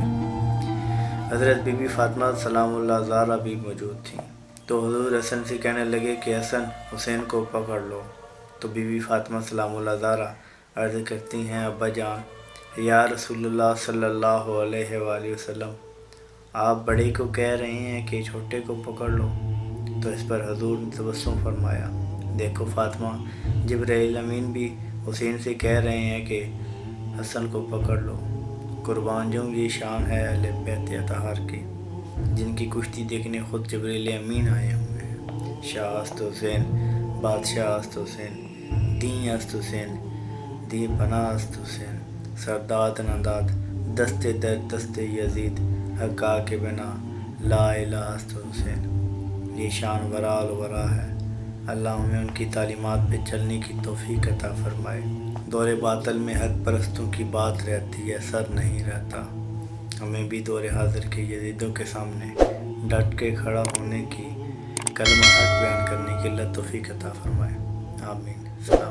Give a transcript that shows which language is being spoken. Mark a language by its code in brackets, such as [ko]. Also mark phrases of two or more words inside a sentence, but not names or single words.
[ur] حضرت بی بی فاطمہ [ar] سلام اللہ [ur] زہرا بھی موجود تھیں تو حضور حسن سے کہنے لگے کہ حسن حسین کو پکڑ لو، تو بی بی فاطمہ سلام اللہ زہرا عرض کرتی ہیں ابا جان [ar] یا رسول اللہ صلی اللہ علیہ وآلہ وسلم، [ur] آپ بڑے کو کہہ رہے ہیں کہ چھوٹے کو پکڑ لو، تو اس پر حضور نے تبسم فرمایا، دیکھو فاطمہ، جبرائیل امین بھی حسین سے کہہ رہے ہیں کہ حسن کو پکڑ لو۔ قربان جاؤں یہ شان ہے اہل بیت اطہار کی، جن کی کشتی دیکھنے خود جبرائیل امین آئے ہوئے ہیں۔ [fa] شاہ است حسین، بادشاہ است حسین، دین است حسین، دی پناہ است حسین، سرداد نداد، دست درد دست یزید، حقا کے بنا [ar] لا الہ [fa] است حسین۔ [ur] یہ شان [ar] ورا الورا [ur] ہے، اللہ ہمیں ان کی تعلیمات پہ چلنے کی توفیق عطا فرمائے۔ دور باطل میں حق پرستوں کی بات رہتی ہے، سر نہیں رہتا۔ ہمیں بھی دور حاضر کے یزیدوں کے سامنے ڈٹ کے کھڑا ہونے کی، کلمہ حق بیان کرنے کی اللہ توفیق عطا فرمائے، آمین۔